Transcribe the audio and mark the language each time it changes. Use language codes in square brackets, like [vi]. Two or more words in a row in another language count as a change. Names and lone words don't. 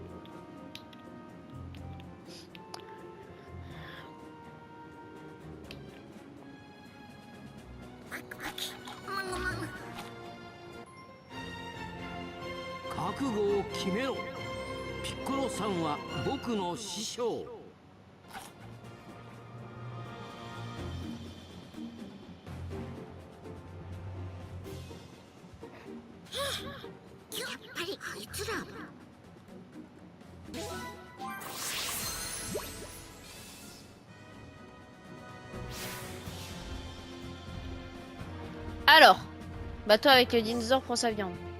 [ja] 覚悟を決めろ。ピッコロさんは僕の師匠。やっぱりあいつら。 [fr] Alors, bateau avec le dinosaure prend sa viande.